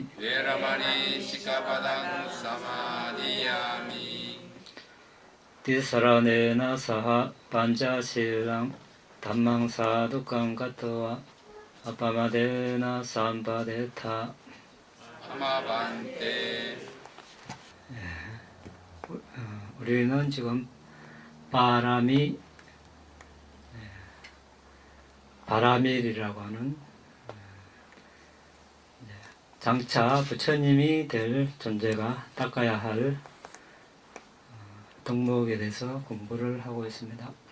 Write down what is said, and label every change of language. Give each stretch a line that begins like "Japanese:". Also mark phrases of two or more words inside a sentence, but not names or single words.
Pali: Veramani Sikkhapadang Samadhiyami. Tisaranena Saha Panchasilang Dhammang Sadukang Katva Apamadena Sampadeta. Amabante
Korean: 우리는 지금 바라밀이라고 하는 장차 부처님이 될 존재가 닦아야 할 덕목에 대해서 공부를 하고 있습니다.